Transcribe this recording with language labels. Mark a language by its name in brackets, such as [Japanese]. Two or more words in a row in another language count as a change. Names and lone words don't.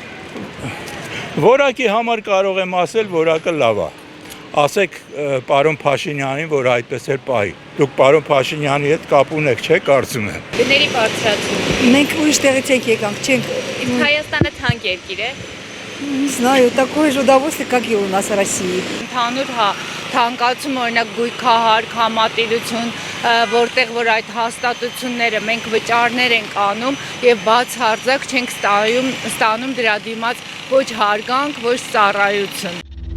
[Armenian] Որակի համար կարող եմ ասել, որակը լավ է։ Ասեք պարոն Փաշինյանին, որ այդպես էր պահի։ Դուք պարոն Փաշինյանի հետ կապ ունեք, չէ՞, կարծում եմ։ Գների բարձրացում։ Մենք ուրիշ տեղից եկանք, չենք։ Իսկ Հայաստանը թանկ երկիր է։ [Russian] Не знаю, такое же удовольствие, как и у нас в России. [Armenian] Ընդհանուր թանկացում օրինակ գույքահարկ համատիրություն, որտեղ որ այդ հաստատությունները մենք վճարներ ենք անում եւ բացարձակ չենք ստանում դրա դիմաց ոչ հարգանք, ոչ ծառայություն։